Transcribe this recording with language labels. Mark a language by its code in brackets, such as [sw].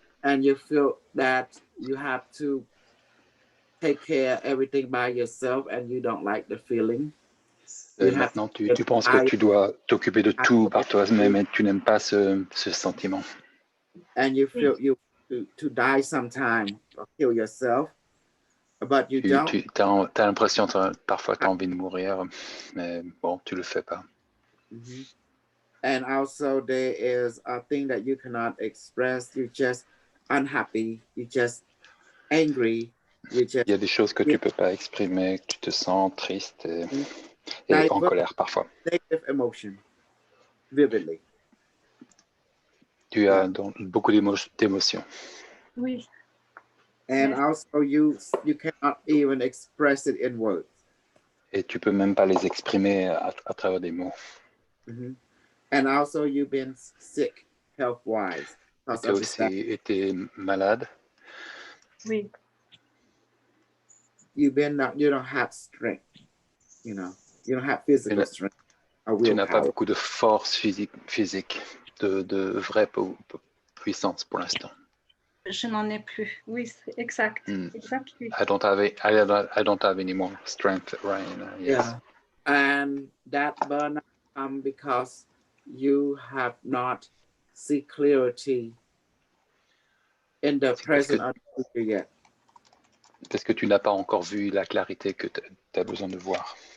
[en] And you feel that you have to take care of everything by yourself, and you don't like the feeling. [fr] Maintenant, tu penses que tu dois t'occuper de tout par toi-même et tu n'aimes pas ce sentiment. [en] And you feel you to die sometime or kill yourself, but you don't. [fr] Tu as l'impression, parfois, tu as envie de mourir, mais bon, tu le fais pas. Mm-hmm. [en] And also there is a thing that you cannot express. You're just unhappy. You're just angry. [fr] Il y a des choses que tu peux pas exprimer, que tu te sens triste et en colère parfois. [en] Negative emotion, vividly. [fr] Tu as donc beaucoup d'émotions. Oui. [en] And also you cannot even express it in words. [fr] Et tu peux même pas les exprimer à travers des mots. Mm-hmm. [en] And also you've been sick health-wise. [fr] Tu as aussi été malade. Oui. [en] You don't have strength, you don't have physical strength. [fr] Tu n'as pas beaucoup de force physique, de vraie puissance pour l'instant. Je n'en ai plus. Oui, c'est exact. Exactly. [en] I don't have any more strength right now. Yes. Yeah. And that burnout comes because you have not seen clarity in the present or the future yet. [fr] Parce que tu n'as pas encore vu la clarité que tu as besoin de voir.